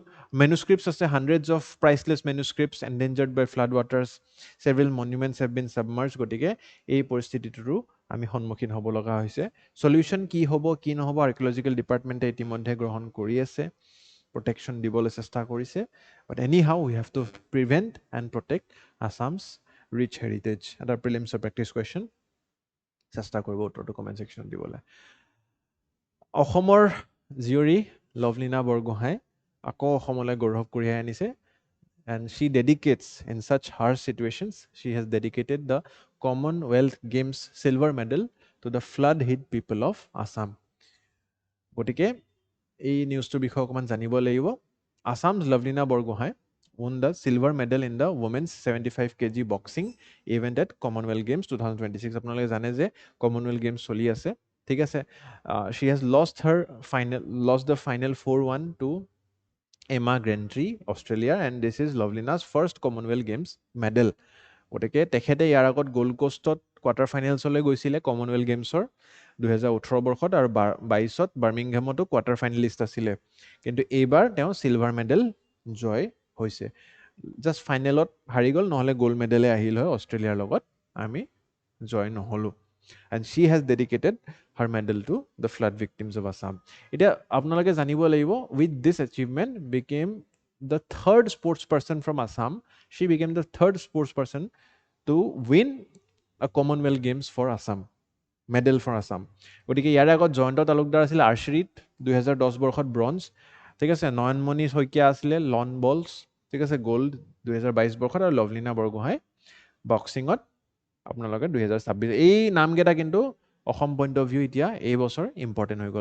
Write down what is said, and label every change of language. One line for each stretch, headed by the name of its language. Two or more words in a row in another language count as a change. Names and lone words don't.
English: মেনুস্ক্ৰিপ্টছ আছে, hundreds of priceless manuscripts endangered by flood waters, several monuments have been submerged.
Assamese: গতিকে এই পৰিস্থিতিটোৰো আমি সন্মুখীন হ'ব লগা হৈছে। চলিউশ্যন কি হ'ব কি নহ'ব
English: archaeological departmentে
Assamese: ইতিমধ্যে গ্ৰহণ কৰি আছে, প্ৰটেকশ্যন দিবলৈ চেষ্টা কৰিছে।
English: But anyhow we have to prevent and protect Assam's rich heritage.
Assamese: এটা
English: prelimsৰ practice question,
Assamese: চেষ্টা কৰিব উত্তৰটো
English: comment sectionত
Assamese: দিবলৈ। অসমৰ জীয়ৰী লভলীনা বৰগোহাঁই আকৌ অসমলৈ গৌৰৱ কঢ়িয়াই আনিছে।
English: And she dedicates, in such harsh situations, she has dedicated the Commonwealth Games silver medal to the flood hit people of Assam.
Assamese: গতিকে এই নিউজটোৰ বিষয়ে অকণমান জানিব লাগিব।
English: Assam's Lovelina Borgohain won the silver medal in the women's 75 kg boxing event at Commonwealth Games 2026.
Assamese: আপোনালোকে জানে যে Commonwealth Games চলি আছে, ঠিক আছে।
English: She has lost the final 4-1 to Emma Gentry, Australia, and this is Lovelina's first Commonwealth Games medal.
Assamese: গতিকে তেখেতে ইয়াৰ আগত গ'ল্ড কোষ্টত
English: quarter finalsলৈ
Assamese: গৈছিলে কমনৱেলথ গেমছৰ 2018 বৰ্ষত, আৰু 22ত বাৰ্মিংহামতো কোৱাৰ্টাৰ ফাইনেলিষ্ট আছিলে। কিন্তু এইবাৰ তেওঁ
English: silver medal
Assamese: জয় হৈছে। জাষ্ট ফাইনেলত হাৰি গ'ল, নহ'লে
English: gold medalে
Assamese: আহিল হয় অষ্ট্ৰেলিয়াৰ লগত, আমি জয় নহ'লোঁ। And she has dedicated her medal to the flood victims of Assam. এতিয়া আপোনালোকে জানিব লাগিব,
English: with this achievement became the third sports person from Assam. She became the third sports person to win a Commonwealth Games for Assam, medal for Assam.
Assamese: গতিকে ইয়াৰ আগত জয়ন্ত তালুকদাৰ আছিলে আৰ্চাৰীত 2010 বৰ্ষত ব্ৰঞ্জ, ঠিক আছে। নয়নমণি শইকীয়া আছিলে লন বলছ, ঠিক আছে, গ'ল্ড 2022 বৰ্ষত, আৰু লভলীনা বৰগোহাঁই বক্সিঙত আপোনালোকে 2026। এই নামকেইটা কিন্তু অসম
English: point of view
Assamese: এতিয়া এই বছৰ ইম্পৰ্টেণ্ট হৈ গ'ল।